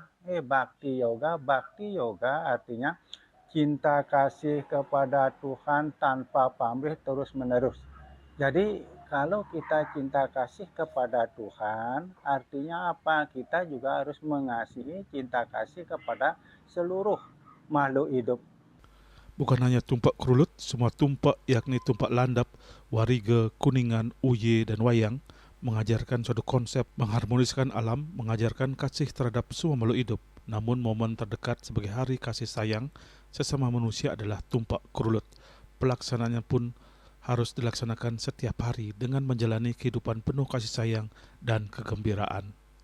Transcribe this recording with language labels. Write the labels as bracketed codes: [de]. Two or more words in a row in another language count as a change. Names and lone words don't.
[id] Bhakti Yoga artinya cinta kasih kepada Tuhan tanpa pamrih terus menerus. Jadi kalau kita cinta kasih kepada Tuhan, artinya apa? Kita juga harus mengasihi cinta kasih kepada seluruh makhluk hidup. Bukan hanya tumpak Krulut, semua tumpak yakni tumpak Landap, Wariga, Kuningan, Uye, dan Wayang mengajarkan suatu konsep mengharmoniskan alam, mengajarkan kasih terhadap semua makhluk hidup. Namun momen terdekat sebagai hari kasih sayang sesama manusia adalah tumpak Krulut. Pelaksanaannya pun harus dilaksanakan setiap hari dengan menjalani kehidupan penuh kasih sayang dan kegembiraan.